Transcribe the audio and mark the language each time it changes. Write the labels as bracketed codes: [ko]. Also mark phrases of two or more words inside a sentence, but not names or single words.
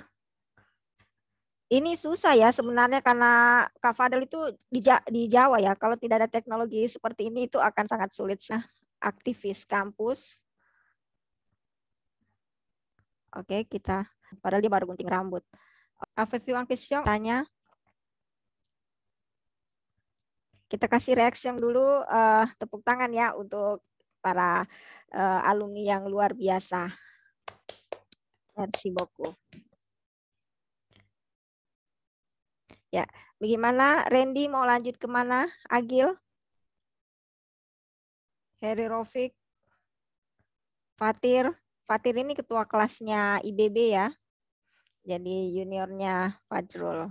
[id] Ini susah ya sebenarnya karena Kak Fadel itu di Jawa ya. Kalau tidak ada teknologi seperti ini itu akan sangat sulit. Nah, aktivis kampus. Oke, padahal dia baru gunting rambut. Avez vu en question? Tanya. Kita kasih reaksi yang dulu, tepuk tangan ya untuk para alumni yang luar biasa. [fr] Merci beaucoup. [id] Ya, bagaimana Randy mau lanjut kemana? Agil? Heri Rofik? Fatir? Fatir ini ketua kelasnya IBB ya. Jadi juniornya Fajrul.